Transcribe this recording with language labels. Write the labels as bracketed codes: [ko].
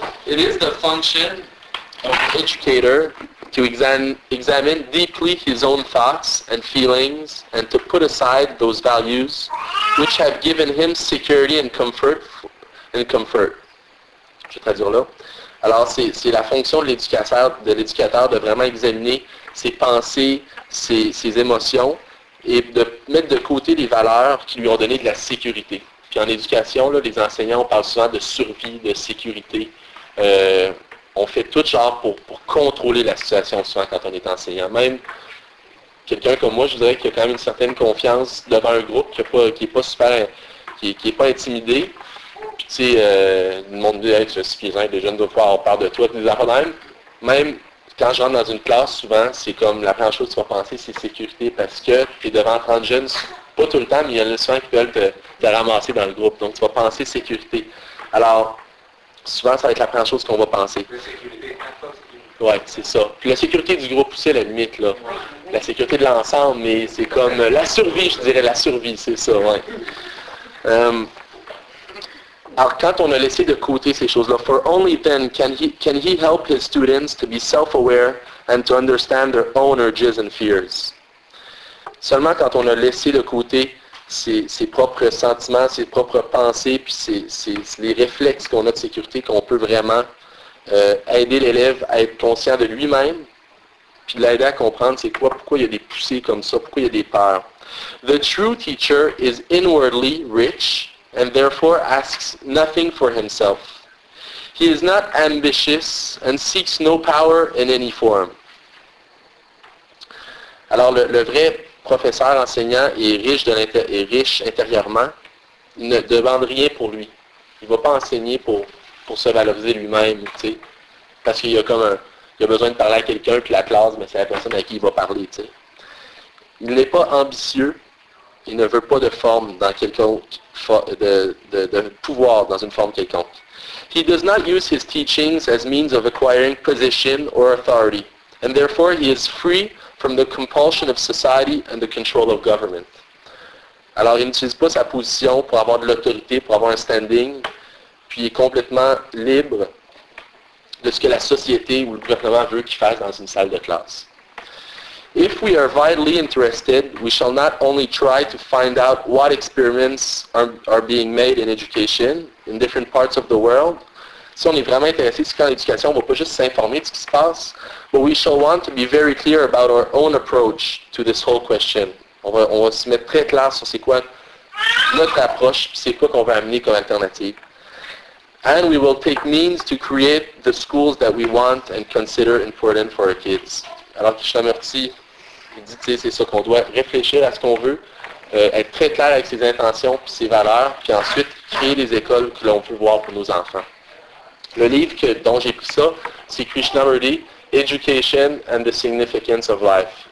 [en] It is the function of the educator to examine deeply his own thoughts and feelings and to put aside those values which have given him security and comfort. [fr] Je vais traduire là. Alors, c'est la fonction de l'éducateur de vraiment examiner ses pensées, ses émotions, et de mettre de côté les valeurs qui lui ont donné de la sécurité. Puis en éducation, là, les enseignants, on parle souvent de survie, de sécurité. On fait tout genre pour contrôler la situation souvent quand on est enseignant. Même quelqu'un comme moi, je dirais qu'il a quand même une certaine confiance devant un groupe qui n'est pas intimidé. Puis tu sais, le monde dit, tu es suffisant, les jeunes doivent pouvoir parler de toi, des affaires même. Même quand je rentre dans une classe, souvent, c'est comme la première chose que tu vas penser, c'est sécurité, parce que tu es devant 30 jeunes, pas tout le temps, mais il y en a souvent qui veulent te ramasser dans le groupe. Donc, tu vas penser sécurité. Alors, souvent, ça va être la première chose qu'on va penser. La sécurité. Oui, c'est ça. Puis la sécurité du groupe aussi, à la limite, là. La sécurité de l'ensemble, mais c'est comme la survie, je dirais, la survie, c'est ça, oui. Alors, quand on a laissé de côté ces choses-là, [en] for only then can he help his students to be self-aware and to understand their own urges and fears. [fr] Seulement quand on a laissé de côté ses propres sentiments, ses propres pensées, puis c'est les réflexes qu'on a de sécurité, qu'on peut vraiment aider l'élève à être conscient de lui-même, puis l'aider à comprendre c'est quoi, pourquoi il y a des poussées comme ça, pourquoi il y a des peurs. [en] The true teacher is inwardly rich, and therefore asks nothing for himself. He is not ambitious and seeks no power in any form. [fr] Alors, le vrai professeur enseignant est riche intérieurement. Il ne demande rien pour lui. Il ne va pas enseigner pour se valoriser lui-même, tu sais. Parce qu'il y a comme il a besoin de parler à quelqu'un, puis la classe, mais c'est la personne à qui il va parler, tu sais. Il n'est pas ambitieux. Il ne veut pas de forme dans quelconque de pouvoir dans une forme quelconque. [en] He does not use his teachings as means of acquiring position or authority, and therefore he is free from the compulsion of society and the control of government. [fr] Alors, il n'utilise pas sa position pour avoir de l'autorité, pour avoir un standing, puis il est complètement libre de ce que la société ou le gouvernement veut qu'il fasse dans une salle de classe. [en] If we are vitally interested, we shall not only try to find out what experiments are being made in education in different parts of the world. [fr] Si on est vraiment intéressé, c'est qu'en éducation, on ne va pas juste s'informer de ce qui se passe, [en] but we shall want to be very clear about our own approach to this whole question. [fr] On va se mettre très clair sur c'est quoi notre approche, puis c'est quoi qu'on va amener comme alternative. [en] And we will take means to create the schools that we want and consider important for our kids. [fr] Alors, Krishnamurti, il dit, tu sais, c'est ça qu'on doit réfléchir à ce qu'on veut, être très clair avec ses intentions et ses valeurs, puis ensuite créer les écoles que l'on peut voir pour nos enfants. Le livre dont j'ai pris ça, c'est Krishnamurti, Education and the Significance of Life.